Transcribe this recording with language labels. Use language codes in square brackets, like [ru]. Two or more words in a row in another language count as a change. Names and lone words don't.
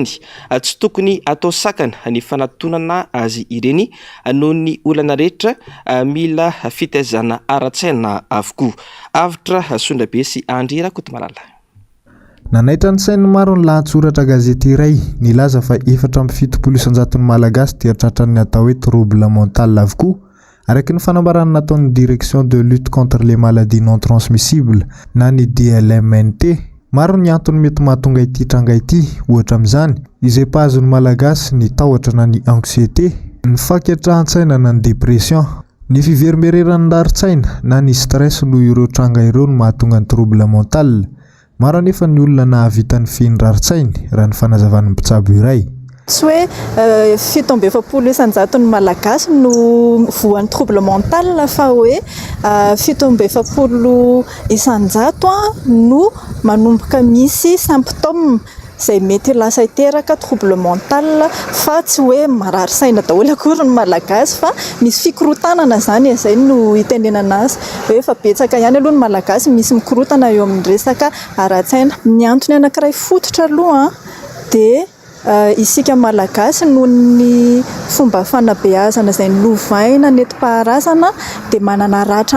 [mg] Tsy tokony atao sakana ny fanatonana azy ireny noho ny olana rehetra mila fitaizana ara-tsaina avokoa. Avitra Sondrabe sy Andry Rakotomalala. Nanaitra ny sainy maro ny lahatsoratra gazety iray nilaza fa 770 malagasy dia tratran'ny atao hoe [fr] trouble mental [mg] avokoa araka ny fanambarana nataon'ny [fr] direction de lutte contre les maladies non transmissibles [mg] na ny DLMNT. Maro ny antony mety mahatonga ity tranga ity, ohatra amin'izany izay pahazon'ny malagasy ny tahotra na ny anxiété, ny fanketran-tsaina na ny dépression, ny fiverimbereran'ny larin-tsaina na ny stress no ireo tranga ireo no mahatonga ny [fr] trouble mental. [mg] Maro anefa ny olona nahavita ny fihindrar-tsainy raha ny fanazavan'ny mpitsabo iray. Tsy hoe 770 isan-jato ny malagasy no voan'ny [fr] trouble mental [mg] fa hoe 770 isan-jato no manomboka misy symptôme izay mety lasa hiteraka [fr] trouble mental [mg] fa tsy hoe marary saina daholo akory ny malagasy fa misy fikorotanana zany izay no hitenenana azy hoe efa betsaka ihany aloha ny malagasy misy mikorotana eo amin'ny resaka ara-tsaina. Ny antony anankiray fototra aloha dia isika malagasy noho ny fomba fanabeazana izay novaina nentim-paharazana dia manana ratra